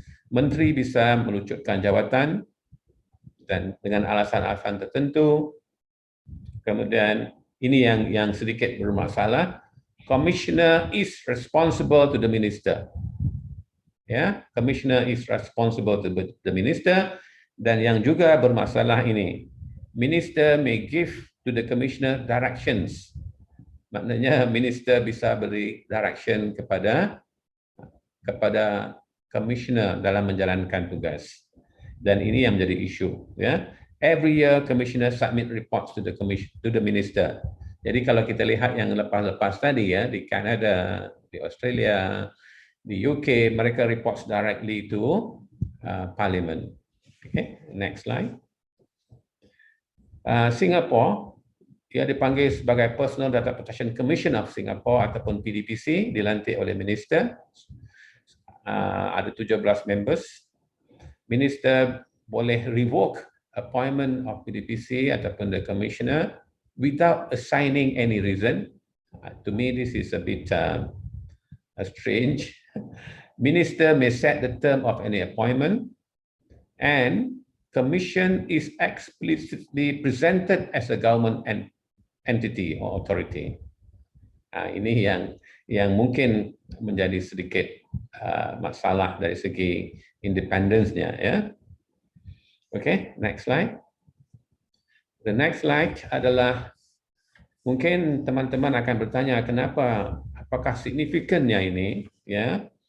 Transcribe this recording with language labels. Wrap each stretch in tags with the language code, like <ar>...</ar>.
<ms>Menteri bisa melucutkan jawatan dan dengan alasan-alasan tertentu. Kemudian ini yang sedikit bermasalah.</ms> <en>Commissioner is responsible to the minister. Ya, commissioner is responsible to the minister.</en> <ms>Dan yang juga bermasalah ini,</ms> <en>minister may give to the commissioner directions.</en> <ms>Maknanya minister bisa beri direction kepada commissioner dalam menjalankan tugas. Dan ini yang menjadi isu, ya.</ms> <en>Every year commissioner submit reports to the minister.</en> <ms>Jadi kalau kita lihat yang lepas-lepas tadi, ya, di Canada, di Australia, di UK, mereka</ms> <en>reports directly to Parliament. Okay, next slide.</en> <ms>Singapore, dia dipanggil sebagai Personal Data Protection Commission of Singapore ataupun PDPC, dilantik oleh minister. Ada 17</ms> <en>members. Minister boleh revoke appointment of PDPC ataupun the commissioner without assigning any reason. To me, this is a bit strange. Minister may set the term of any appointment, and commission is explicitly presented as a government entity or authority.</en> <ms>Ini yang mungkin menjadi sedikit masalah dari segi independence-nya, ya.</ms> <en>Okay, next slide. The next slide</en> <ms>adalah mungkin teman-teman akan bertanya kenapa, apakah signifikannya ini, ya.</ms>